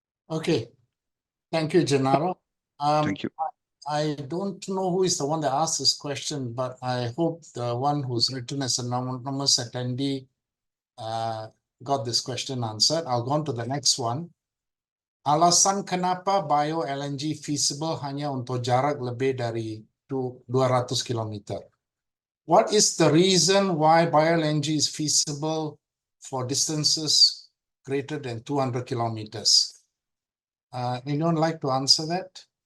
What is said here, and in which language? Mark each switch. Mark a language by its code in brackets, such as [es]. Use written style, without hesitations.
[en] Okay, thank you, Gennaro. Thank you. I don't know who is the one that asked this question, but I hope the one who's written as an anonymous attendee got this question answered. I'll go on to the next one. [id] Alasan kenapa bio LNG feasible hanya untuk jarak lebih dari 200 km? [en] What is the reason why bio LNG is feasible for distances greater than 200 kilometers? Anyone like to answer that?